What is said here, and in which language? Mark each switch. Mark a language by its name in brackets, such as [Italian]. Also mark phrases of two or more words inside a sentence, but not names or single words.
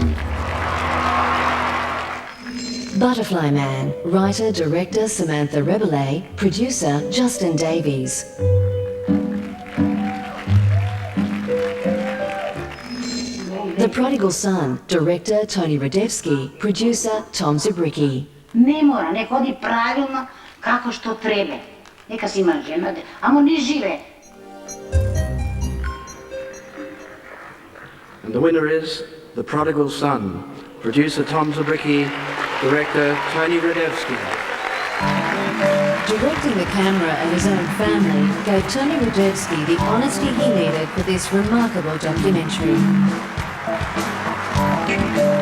[English] Butterfly Man, writer-director Samantha Rebele, producer Justin Davies. The Prodigal Son, director Tony Radevsky, producer Tom Zabricki. [Macedonian] Не мора, нека ходи правилно како што треба. Нека си има жена, амо не живе. [English] And the winner is The Prodigal Son, producer Tom Zabricki, director Tony Radevsky. Directing the camera of his own family gave Tony Radevsky the honesty he needed for this remarkable documentary.